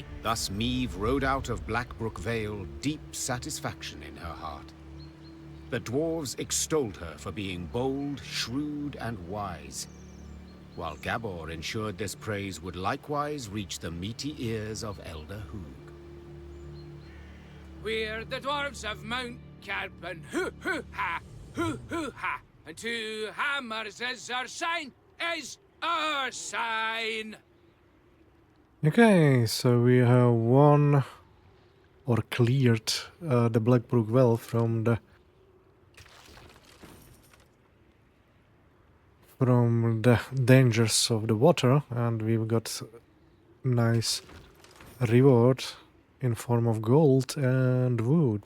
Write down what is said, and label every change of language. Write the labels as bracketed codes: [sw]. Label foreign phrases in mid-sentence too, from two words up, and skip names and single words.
[en] Thus Meve rode out of Blackbrook Vale, deep satisfaction in her heart. The dwarves extolled her for being bold, shrewd, and wise, while Gabor ensured this praise would likewise reach the meaty ears of Elder Hoog. We're the dwarves of Mount Carpen, hoo-hoo-ha, hoo-hoo-ha, and 2 hammers is our sign, is our sign. Okay, so we have won or cleared the Blackbrook Well from the dangers of the water, and we've got nice reward in form of gold and wood.